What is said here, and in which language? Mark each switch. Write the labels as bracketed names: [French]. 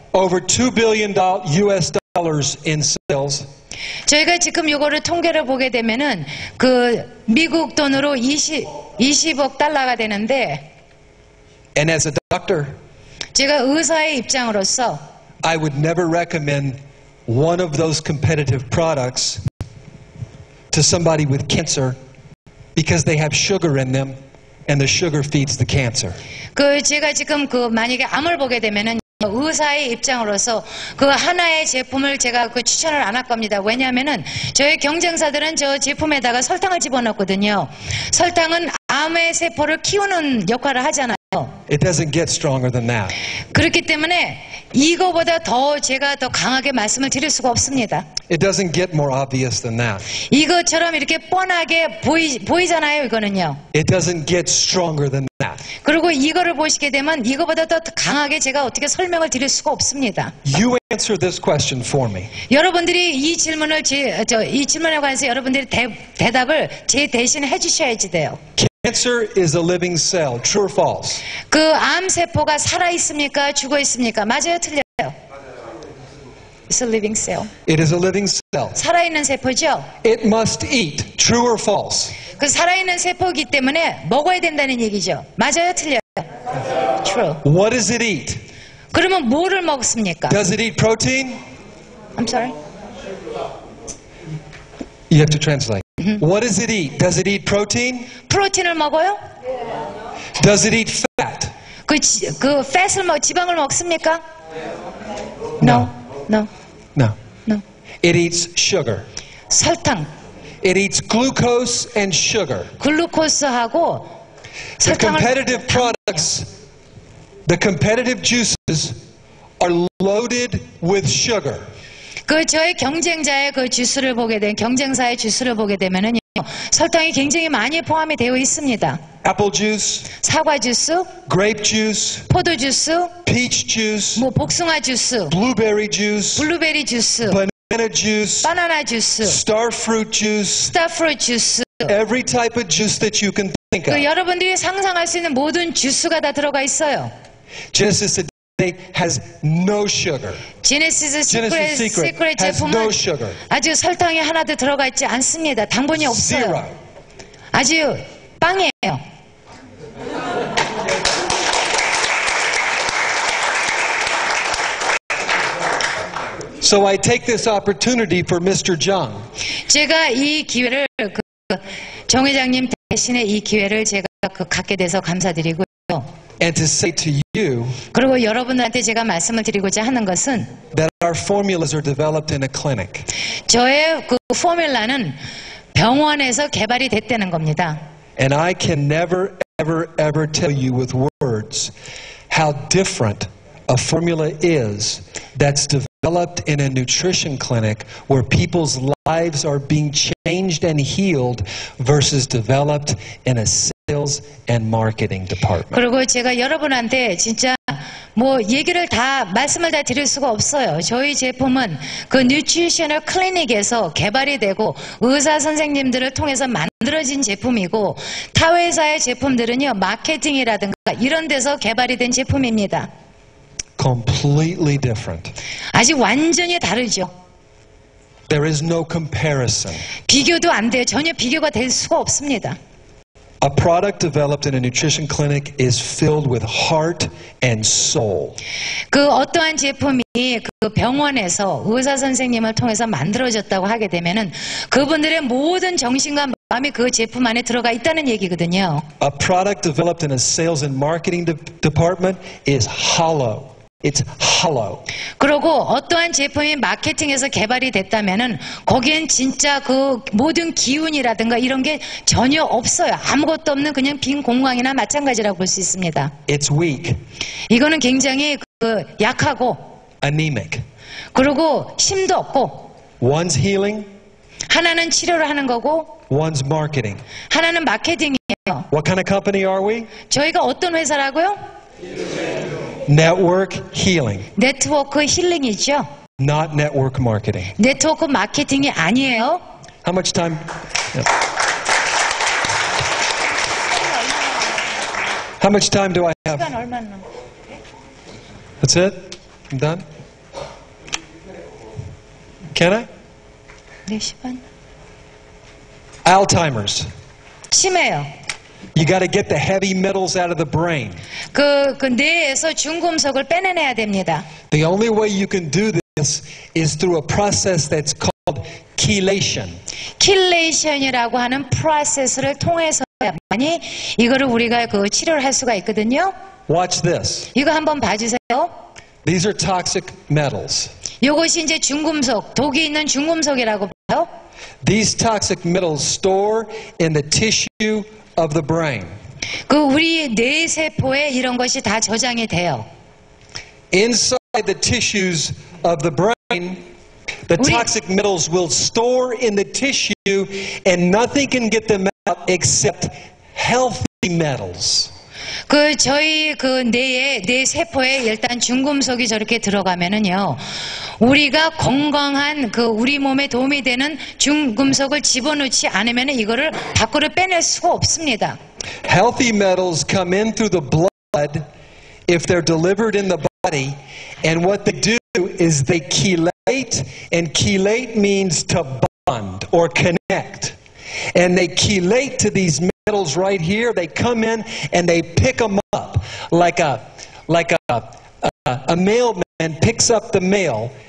[English] Over $2 billion US dollars in sales. [Korean] 저희가 지금 이거를 통계를 보게 되면은 그 미국 돈으로 20억 달러가 되는데 [English] And as a doctor, [Korean] 제가 의사의 입장으로서 [English] I would never recommend one of those competitive products to somebody with cancer because they have sugar in them and the sugar feeds the cancer. [Korean] 그 제가 지금 그 만약에 암을 보게 되면은 의사의 입장으로서 그 하나의 제품을 제가 그 추천을 안 할 겁니다. 왜냐하면은 저희 경쟁사들은 저 제품에다가 설탕을 집어넣거든요. 설탕은 암의 세포를 키우는 역할을 하잖아요. [English] It doesn't get stronger than that. [Korean] 그렇기 때문에 이거보다 더 제가 더 강하게 말씀을 드릴 수가 없습니다. [English] It doesn't get more obvious than that. [Korean] 이것처럼 이렇게 뻔하게 보이잖아요, 이거는요. [English] It doesn't get stronger than that. [Korean] 그리고 이거를 보시게 되면 이거보다 더 강하게 제가 어떻게 설명을 드릴 수가 없습니다. [English] You answer this question for me. [Korean] 여러분들이 이 질문을 이 질문에 관해서 여러분들이 대답을 제 대신 해주셔야지 돼요. [English] Cancer is a living cell. True or false? [Korean] 그 암 세포가 살아 있습니까? 죽어 있습니까? 맞아요, 틀려요? [English] It's a living cell. It is a living cell. [Korean] 살아 있는 세포죠. [English] It must eat. True or false? [Korean] 그 살아 있는 세포이기 때문에 먹어야 된다는 얘기죠. 맞아요, 틀려요? [English] True. What does it eat? [Korean] 그러면 뭐를 먹습니까? [English] Does it eat protein? I'm sorry. You have to translate. What does it eat? Does it eat protein? [Korean] 프로틴을 먹어요? [English] Does it eat fat? [Korean] 그 fat을 지방을 먹습니까? [English] No. No. No. No. It eats sugar. [Korean] 설탕, [English] It eats glucose and sugar. [Korean] 글루코스하고 [English] The [Korean] 설탕을 [English] competitive products, the competitive juices are loaded with sugar. [Korean] 그 저희 경쟁자의 그 주스를 보게 되면 경쟁사의 주스를 보게 되면은 설탕이 굉장히 많이 포함이 되어 있습니다. [English] Apple juice, [Korean] 사과 주스, [English] grape juice, [Korean] 포도 주스, [English] peach juice, [Korean] 뭐 복숭아 주스, [English] blueberry juice, [Korean] 블루베리 주스, [English] banana juice, [Korean] 바나나 주스, [English] star fruit juice, [Korean] 스타프루트 주스. [English] every type of juice that you can think 그 of. [Korean] 여러분들이 상상할 수 있는 모든 주스가 다 들어가 있어요. [English] Genesis today has no sugar. [Korean] 제네시스 [English] Genesis [Korean] 시크릿 [English] Secret has [Korean] 제품은 [English] no sugar. [Korean] 아주 설탕이 하나도 들어가 있지 않습니다. 당분이 없어요. [English] Zero. [Korean] 아주 빵이에요. [English] So I take this opportunity for Mr. Zhang [Korean] 제가 이 기회를 정 회장님 대신에 이 기회를 제가 갖게 돼서 감사드리고요. [English] and to say to you [Korean] 그리고 여러분들한테 제가 말씀을 드리고자 하는 것은 [English] that our formulas are developed in a clinic. [Korean] 저의 그 포뮬라는 병원에서 개발이 됐다는 겁니다. [English] And I can never, ever tell you with words how different a formula is that's developed in a nutrition clinic where people's lives are being changed and healed versus developed in a sales and marketing department. [Korean] 그리고 제가 여러분한테 진짜 뭐 얘기를 말씀을 다 드릴 수가 없어요. 저희 제품은 그 뉴트리셔널 클리닉에서 개발이 되고 의사 선생님들을 통해서 만들어진 제품이고 타 회사의 제품들은요 마케팅이라든가 이런 데서 개발이 된 제품입니다. [English] Completely different. [Korean] 아직 완전히 다르죠. [English] There is no comparison. [Korean] 비교도 안 돼요. 전혀 비교가 될 수가 없습니다. [English] A product developed in a nutrition clinic is filled with heart and soul. [Korean] 그 어떠한 제품이 그 병원에서 의사 선생님을 통해서 만들어졌다고 하게 되면은 그분들의 모든 정신과 마음이 그 제품 안에 들어가 있다는 얘기거든요. [English] A product developed in a sales and marketing department is hollow. It's hollow. [Korean] 그리고 어떠한 제품이 마케팅에서 개발이 됐다면은 거기엔 진짜 그 모든 기운이라든가 이런 게 전혀 없어요. 아무것도 없는 그냥 빈 공간이나 마찬가지라고 볼 수 있습니다. [English] It's weak, [Korean] 이거는 굉장히 약하고 [English] anemic. [Korean] 그리고 힘도 없고 [English] One's healing, [Korean] 하나는 치료를 하는 거고 [English] one's marketing. [Korean] 하나는 마케팅이에요. [English] What kind of company are we? [Korean] 저희가 어떤 회사라고요? [English] Network healing, [Korean] 네트워크 힐링이죠. [English] not network marketing. [Korean] 네트워크 마케팅이 아니에요. [English] How much time? Yeah. How much time do I have? [Korean] 시간 얼마나 남았어요? [English] That's it? I'm done? Can I? [Korean] 4시간? [English] Alzheimer's. [Korean] 치매요. [English] You got to get the heavy metals out of the brain. [Korean] 그 뇌에서 중금속을 빼내야 됩니다. [English] The only way you can do this is through a process that's called chelation. [Korean] 킬레이션이라고 하는 프로세스를 통해서만이 이거를 우리가 그 치료를 할 수가 있거든요. [English] Watch this. [Korean] 이거 한번 봐주세요. [English] These are toxic metals. [Korean] 이것이 이제 중금속, 독이 있는 중금속이라고 봐요. [English] These toxic metals store in the tissue of the brain. [Korean] 그 우리 뇌 세포에 이런 것이 다 저장이 돼요. [English] Inside the tissues of the brain, the toxic metals will store in the tissue and nothing can get them out except healthy metals. [Korean] 그 저희 그 뇌 세포에 일단 중금속이 저렇게 들어가면은요, 우리가 건강한 그 우리 몸에 도움이 되는 중금속을 집어넣지 않으면 이거를 밖으로 빼낼 수가 없습니다. [English] Healthy metals come in through the blood if they're delivered in the body, and what they do is they chelate, and chelate means to bond or connect. And they chelate to these metals right here. They come in and they pick them up like a mailman picks up the mail.